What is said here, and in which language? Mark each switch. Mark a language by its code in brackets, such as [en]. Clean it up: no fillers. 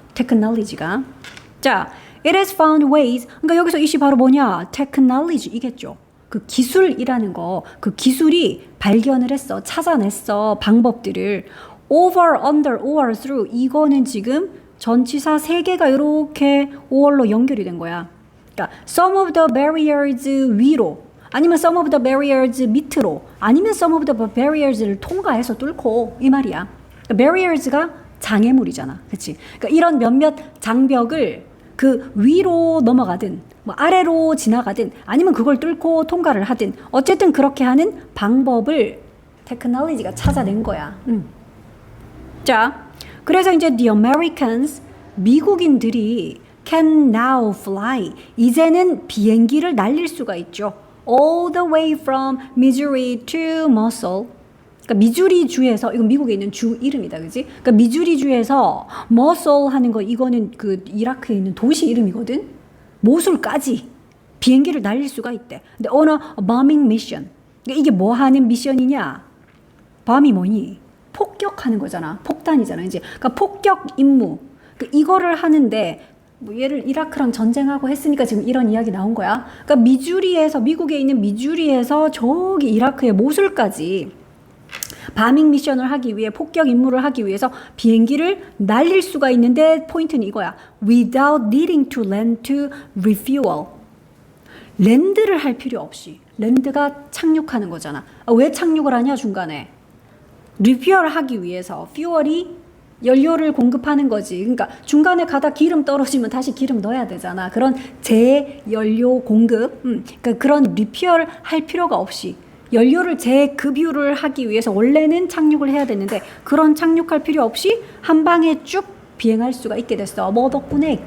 [ko] 테크놀로지가. 자, [en] it has found ways. [ko] 그러니까 여기서 이시 바로 뭐냐? 테크놀로지 이겠죠. 그 기술이라는 거, 그 기술이 발견을 했어. 찾아냈어. 방법들을. [en] over, under, or through. [ko] 이거는 지금 전치사 3개가 이렇게 or로 연결이 된 거야. 그러니까 [en] some of the barriers [ko] 위로, 아니면 some of the barriers 밑으로, 아니면 some of the barriers를 통과해서 뚫고, 이 말이야. 그러니까 barriers가 장애물이잖아. 그치? 그러니까 이런 몇몇 장벽을 그 위로 넘어가든 뭐 아래로 지나가든 아니면 그걸 뚫고 통과를 하든 어쨌든 그렇게 하는 방법을 테크놀로지가 찾아낸 거야. 자, 그래서 이제 [en] the Americans, [ko] 미국인들이 [en] can now fly, [ko] 이제는 비행기를 날릴 수가 있죠. [en] all the way from Missouri to Mosul. [ko] 그러니까 미주리 주에서, 이건 미국에 있는 주 이름이다, 그지? 그러니까 미주리 주에서 머솔 하는 거, 이거는 그 이라크에 있는 도시 이름이거든. 모술까지 비행기를 날릴 수가 있대. 근데 [en] on a bombing mission. [ko] 그러니까 이게 뭐 하는 미션이냐? 범이 뭐니? 폭격하는 거잖아. 폭탄이잖아, 이제. 그러니까 폭격 임무. 그러니까 이거를 하는데. 뭐 얘를 이라크랑 전쟁하고 했으니까 지금 이런 이야기 나온 거야. 그러니까 미주리에서, 미국에 있는 미주리에서 저기 이라크의 모술까지 바밍 미션을 하기 위해, 폭격 임무를 하기 위해서 비행기를 날릴 수가 있는데 포인트는 이거야. [en] without needing to land to refuel. [ko] 랜드를 할 필요 없이. 랜드가 착륙하는 거잖아. 왜 착륙을 하냐 중간에? 리퓨얼 하기 위해서. 퓨얼이 연료를 공급하는 거지. 그러니까 중간에 가다 기름 떨어지면 다시 기름 넣어야 되잖아. 그런 재연료 공급. 그러니까 그런 리퓨얼 할 필요가 없이 연료를 재급유를 하기 위해서 원래는 착륙을 해야 되는데 그런 착륙할 필요 없이 한 방에 쭉 비행할 수가 있게 됐어. 뭐 덕분에?